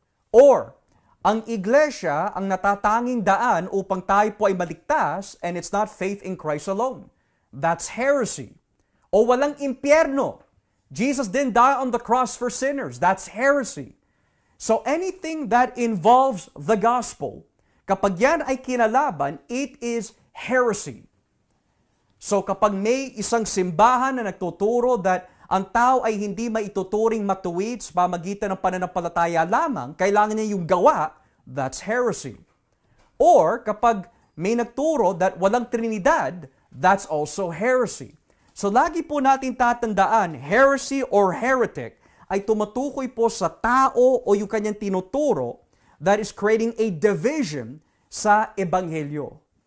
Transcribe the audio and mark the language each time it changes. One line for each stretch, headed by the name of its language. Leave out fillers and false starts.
Filipino: Or, ang iglesia ang natatanging daan upang tayo po ay maligtas
English: and it's not faith in Christ alone. That's heresy.
Filipino: O walang impyerno.
English: Jesus didn't die on the cross for sinners. That's heresy. So anything that involves the gospel,
Filipino: kapag yan ay kinalaban,
English: it is heresy.
Filipino: So kapag may isang simbahan na nagtuturo that ang tao ay hindi maituturing matuwid sa pamagitan ng pananampalataya lamang, kailangan niya yung gawa,
English: that's heresy.
Filipino: Or kapag may nagturo that walang Trinidad,
English: that's also heresy.
Filipino: So lagi po natin tatandaan, heresy or heretic ay tumatukoy po sa tao o yung kanyang tinuturo
English: that is creating a division
Filipino: sa Ebanghelyo.